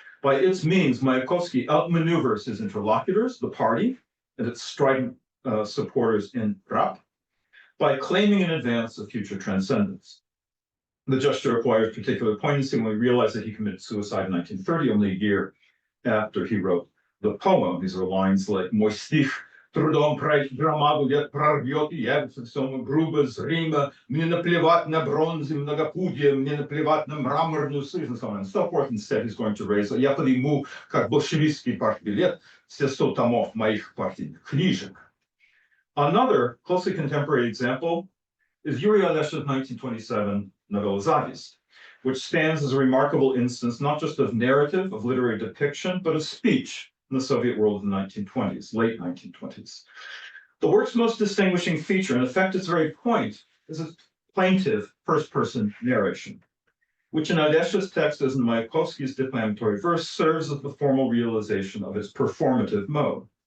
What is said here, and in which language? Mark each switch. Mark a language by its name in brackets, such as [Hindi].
[English] By its means, Mayakovsky outmaneuvers his interlocutors, the party, and its strident supporters in Rap, by claiming in advance a future transcendence. The gesture acquires particular poignancy when we realize that he committed suicide in 1930, only a year after he wrote the poem. These are lines like [Russian] "Мой стих трудом громаду лет прорвет и явится всему грубо зримо, мне наплевать на бронзы многопудие, мне наплевать на мраморную сызнь," [English] and so on and so forth. Instead, he's going to raise, [Russian] "Я подниму, как большевистский партбилет, все 100 томов моих партийных книжек." [English] Another closely contemporary example is Yuri Alesh's 1927 novella Zavist, which stands as a remarkable instance not just of narrative, of literary depiction, but of speech in the Soviet world in the 1920s, late 1920s. The work's most distinguishing feature, in effect its very point, is its plaintive first-person narration, which in Alesh's text, as in Mayakovsky's declamatory verse, serves as the formal realization of its performative mode.